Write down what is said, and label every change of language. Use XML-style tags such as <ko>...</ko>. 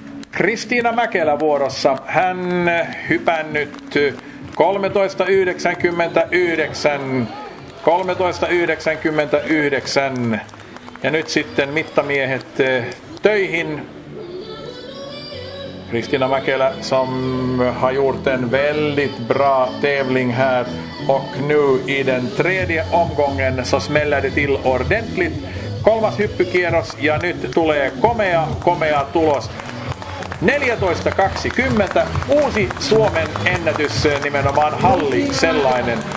<fi>Kristiina Mäkelä vuorossa. Hän hypännyt 13.99. 13.99. Ja nyt sitten mittamiehet töihin.</fi> <sv>Kristiina Mäkelä som har gjort en väldigt bra tävling här. Och nu i den tredje omgången så smäller det till ordentligt.</sv> <fi>3. hyppykierros ja nyt tulee komea tulos. 14.20, uusi Suomen ennätys, nimenomaan halli sellainen.</fi>